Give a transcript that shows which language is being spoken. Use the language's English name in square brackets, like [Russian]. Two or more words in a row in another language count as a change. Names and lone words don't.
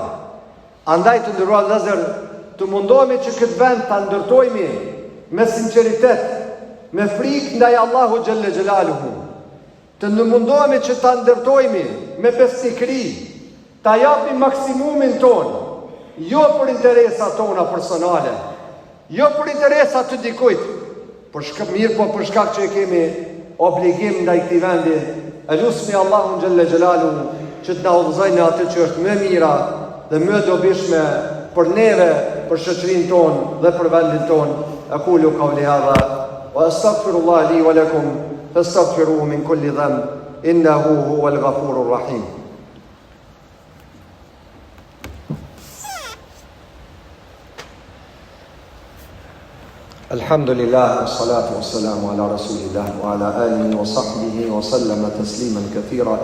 [Albanian] Andaj të ndërruar lëzër, të mundohemi që këtë vend të ndërtojmi me sinceritet, me frikë ndaj Allahu [Arabic] جل جلاله, [Albanian] të mundohemi që të ndërtojmi me besnikëri, ta japim maksimumin tonë, jo për interesa tona personale, jo për interesa të dikujt, mirë po për shkak që e kemi obligim ndaj këtij vendi. Elusmi Allahun [Arabic] جل جلاله [Albanian] që të na udhëzojë në atë që është më mira dhe më dobishme për neve, për shoqërinë tonë dhe për vendin tonë. [Arabic] أقول قولي هذا وأستغفر الله لي ولكم فاستغفروه من كل ذنب إنه هو الغفور الرحيم. الحمد لله، والصلاة والسلام على رسول الله وعلى آله وصحبه وسلم تسليما كثيرا.